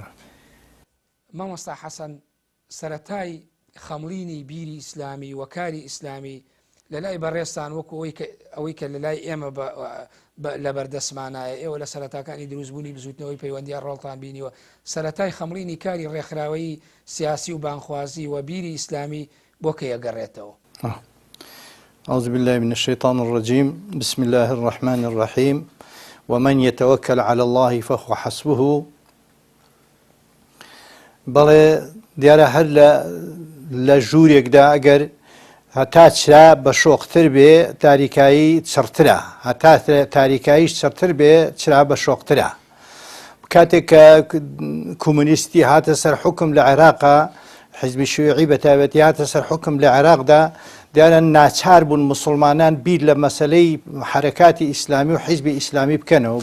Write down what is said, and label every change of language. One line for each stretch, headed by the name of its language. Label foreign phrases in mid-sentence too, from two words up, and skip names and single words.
Central Kurdish: مامۆستا حەسەن، سەرەتای خەمڵینی بیری ئیسلامی و کاری ئیسلامی لە لای بەڕێستان وەکو ئەوەی کە لە لای ئێمە لە بەردەسمانایە، ئێوە لە سەرەتاکانی دروستبوونی بزوتنەوەی پەیوەندیان ڕۆڵتان بینیوە، سەرەتای خەمڵینی کاری ڕێکخراوەی سیاسی و بانخوازی و بیری ئیسلامی بۆ کە یەگەڕێتەوە؟
Arabic: أعوذ بالله من الشيطان الرجيم. بسم الله الرحمن الرحيم. ومن يتوكل على الله فهو حسبه.
Central Kurdish: بەڵێ دیارە هەر لە ژوورێکدا ئەگەر هەتا چرا بە شۆختر بێ تاریکایی چڕترە، هەتا تاریکاییش چڕتر بێ چرا بە شۆخترە. کاتێک کە کۆمونیستی هاتە سەر حکم لە عێراقا، حیزبی شیوعی بە تایبەتی هاتە سەر حکم لە عێراقدا، دیارە ناچار بوون مسلمانان بیر لە مەسەلەی حرەکاتی ئیسلامی و حیزبی ئیسلامی بکەنەوە.